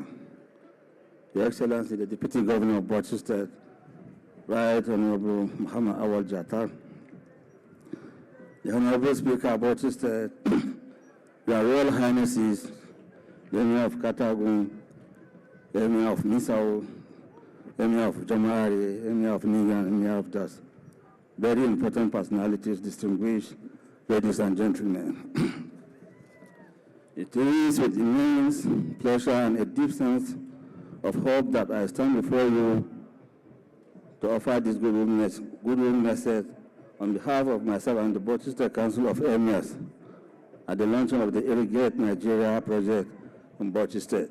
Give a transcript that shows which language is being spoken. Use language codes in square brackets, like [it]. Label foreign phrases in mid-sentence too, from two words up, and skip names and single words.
[en] Your Excellency, the Deputy Governor of Bauchi State, Right Honorable Muhammad Awal Jatar, the Honorable Speaker of Bauchi State, Your Royal Highnesses, the Emir of Katagun, the Emir of Misau, the Emir of Jamari, the Emir of Nigan, the Emir of Das, very important personalities, distinguished ladies and gentlemen. It is with immense pleasure and a deep sense of hope that I stand before you to offer this goodwill message on behalf of myself and the Bauchi State Council of Emirs at the launching of the Irrigate Nigeria project in Bauchi State.